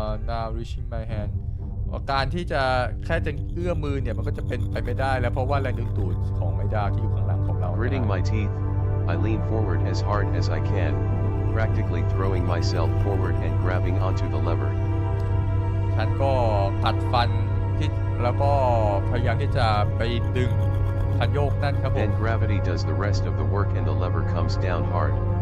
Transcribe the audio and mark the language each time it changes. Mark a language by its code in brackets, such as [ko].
[en] Now reaching my hand [th] การที่จะแค่จะเอื้อมมือเนี่ยมันก็จะเป็นไปไม่ได้แล้วเพราะว่าแรงดึงดูดของไอ้ดาวที่อยู่ข้างหลังของเรา [en] Gritting my teeth, I lean forward as hard as I can, practically throwing myself forward and grabbing onto the lever. [th] ฉันก็กัดฟันแล้วก็พยายามที่จะไปดึงคันโยกนั่นครับผม [en] Then gravity does the rest of the work and the lever comes down hard.